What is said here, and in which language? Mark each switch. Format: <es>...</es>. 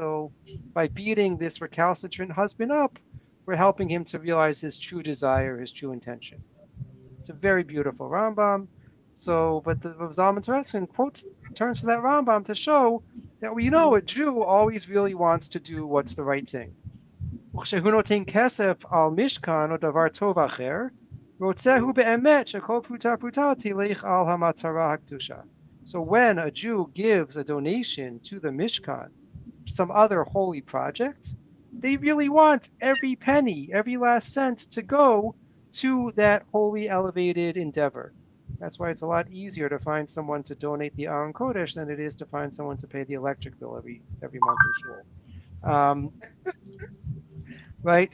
<en>So by beating this recalcitrant husband up, we're helping him to realize his true desire, his true intention. It's a very beautiful Rambam. So, but the Zalman Tereskin quotes turns to that Rambam to show that we know a Jew always really wants to do what's the right thing.</en> <he>וכשהוא נותן כסף על משכן או דבר טוב אחר, רוצה הוא באמת שכל פרוטה פרוטה תלך על המטרה הקדושה.</he> <en>So when a Jew gives a donation to the Mishkan, some other holy project, they really want every penny, every last cent to go to that holy elevated endeavor. That's why it's a lot easier to find someone to donate the Aron Kodesh than it is to find someone to pay the electric bill every month in shul. Right.</en>